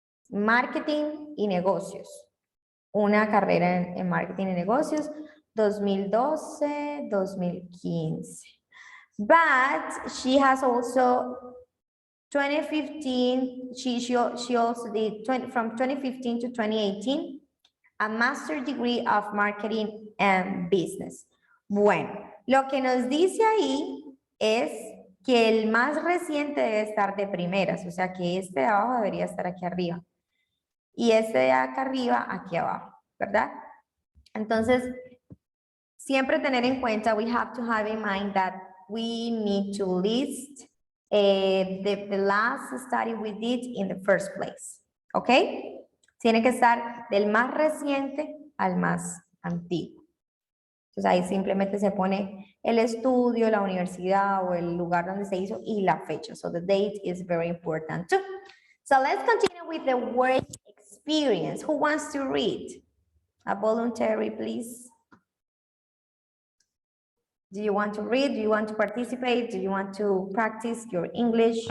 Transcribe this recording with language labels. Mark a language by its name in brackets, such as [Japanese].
[Spanish] Marketing y negocios. Una carrera en marketing y negocios, 2012, 2015. [English] But she has also 2015, she also did from 2015 to 2018, a master's degree of marketing and business. [Spanish] Bueno, Lo que nos dice ahí es que el más reciente debe estar de primeras, o sea que este de abajo debería estar aquí arriba. Y este de acá arriba, aquí abajo, ¿verdad? Entonces, siempre tener en cuenta, [English] we have to have in mind that we need to list the last study we did in the first place, ¿ok? [Spanish] Tiene que estar del más reciente al más antiguo. Entonces ahí simplemente se pone el estudio, la universidad o el lugar donde se hizo y la fecha. [English] So the date is very important too. So let's continue with the work experience. Who wants to read? A voluntary, please. Do you want to read? Do you want to participate? Do you want to practice your English?